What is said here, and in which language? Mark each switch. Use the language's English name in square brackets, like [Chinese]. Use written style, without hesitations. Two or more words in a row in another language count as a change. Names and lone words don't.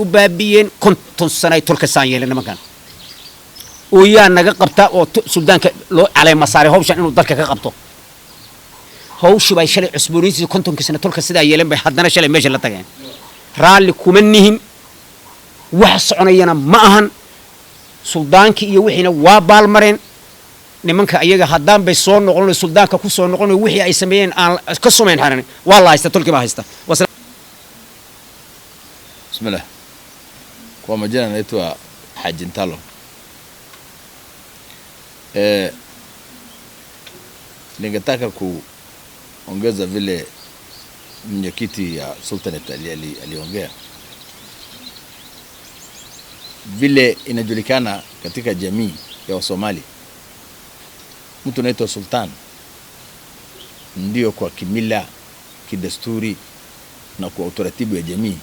[Somali] u baabiyeen 50 sano ay tolka saan yeeleen nimankan oo yaa naga qabta oo suldaanka loo caleema saaray hawshan inuu dalka ka qabto hawshu bay shalay cusboonaysi 50 sano tolka sida yeeleen bay haddana shalay meesha la tageen raalli kuma nihin wax soconayana ma ahan suldaanki iyo wixiina waa baalmareen nimanka ayaga haddaan bay soo noqon suldaanka ku soo noqon wixii ay sameeyeen aan ka sumeyn xaran waa la haysta tolki ba haysta [Swahili] bismillah kwa majina naitwa Haji Ntalo. Ningetaka kuongeza vile mwenyekiti ya Sultanate aliongea. Vile inajulikana katika jamii ya Wasomali, mtu anaitwa sultan ndio kwa kimila, kidesturi na kwa utaratibu ya jamii.